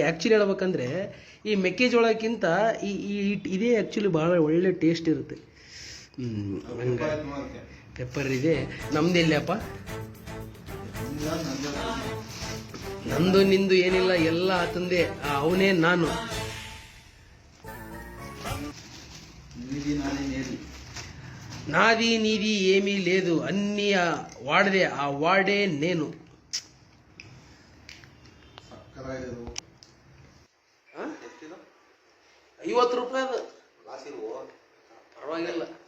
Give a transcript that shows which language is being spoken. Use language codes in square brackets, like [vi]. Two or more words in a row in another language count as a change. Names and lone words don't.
[kn] ಆ್ಯಕ್ಚುಲಿ ಹೇಳ್ಬೇಕಂದ್ರೆ ಈ ಮೆಕ್ಕೆಜೋಳಕ್ಕಿಂತ ಇದೇ ಆ್ಯಕ್ಚುಲಿ ಭಾಳ ಒಳ್ಳೆ ಟೇಸ್ಟ್ ಇರುತ್ತೆ. ಪೆಪ್ಪರ್ ಇದೆ. ನಮ್ದೆಲ್ಲಪ್ಪ, ನಂದು ನಿಂದು ಏನಿಲ್ಲ, ಎಲ್ಲ ಆತಂದೆ. ಅವನೇ ನಾನು. [te] నాది నీది ఏమీ లేదు, అన్ని వాడదే, ఆ వాడే నేను. [kn] 50 ರೂಪಾಯಿ ಪರವಾಗಿಲ್ಲ.